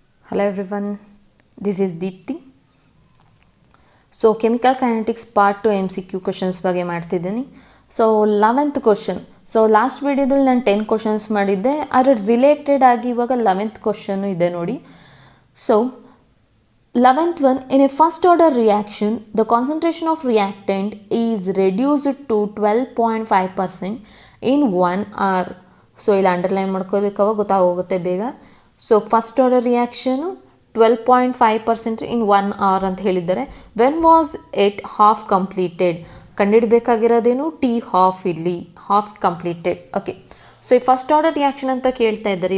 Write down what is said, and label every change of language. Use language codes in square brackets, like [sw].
[en] Hello everyone, this is Deepthi. So chemical kinetics part 2 MCQ questions [kn] ಬಗ್ಗೆ ಮಾಡ್ತಿದ್ದೀನಿ. [en] So 11th question. [kn] So last ವಿಡಿಯೋದಲ್ಲಿ ನಾನು 10 questions ಮಾಡಿದ್ದೆ, ಅದರ ರಿಲೇಟೆಡ್ ಆಗಿ ಇವಾಗ 11th ಕ್ವಶನ್ ಇದೆ ನೋಡಿ. [en] So 11th one, in a first order reaction the concentration of reactant is reduced to 12.5% in 1 hour. [kn] So ಇಲ್ಲಿ ಅಂಡರ್ಲೈನ್ ಮಾಡ್ಕೋಬೇಕಾವಾಗ ಗೊತ್ತಾಗೋಗುತ್ತೆ ಬೇಗ. ಸೊ ಫಸ್ಟ್ ಆರ್ಡರ್ ರಿಯಾಕ್ಷನು 12.5% ಇನ್ 1 hour ಅಂತ ಹೇಳಿದ್ದಾರೆ. [en] When was it half completed? [kn] ಕಂಡುಹಿಡಬೇಕಾಗಿರೋದೇನು? T half, ಇಲ್ಲಿ half completed. Okay, so ಈ first order reaction ಅಂತ ಕೇಳ್ತಾ ಇದ್ದಾರೆ.